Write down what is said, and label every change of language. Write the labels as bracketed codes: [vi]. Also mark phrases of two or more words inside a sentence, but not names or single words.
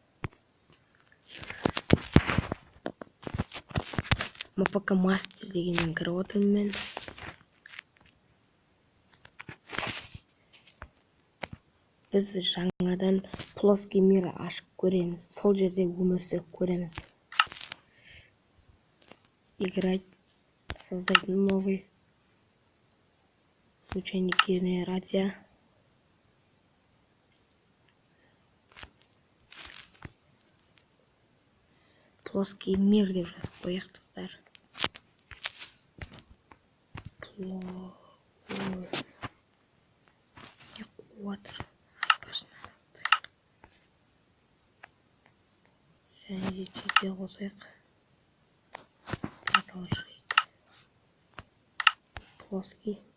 [kk] МПК Мастер дегеннен кіріп отырмын мен. Біз жаңадан [ru] плоский мир [kk] ашып көреміз. Сол жерде өмір сүріп көреміз. [ru] Играть, создать новый случайный генератор. Плоский мир [kk] деп жазып қояйық достар. Және де чекте қосайық. [ru] Продолжить. Плоский.